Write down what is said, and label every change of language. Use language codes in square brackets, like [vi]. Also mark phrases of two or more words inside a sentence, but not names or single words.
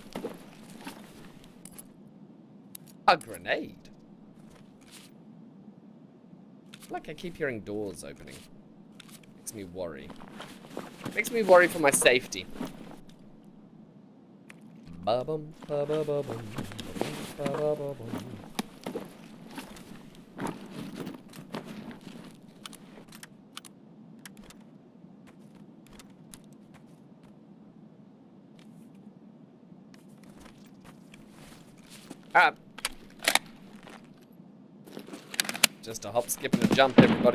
[en] A grenade. Like I keep hearing doors opening. Makes me worry. Makes me worry for my safety. Ba-bum, ba-ba-ba-bum, ba-bum, ba-ba-ba-bum. Alright. Just a hop, skip, and a jump, everybody.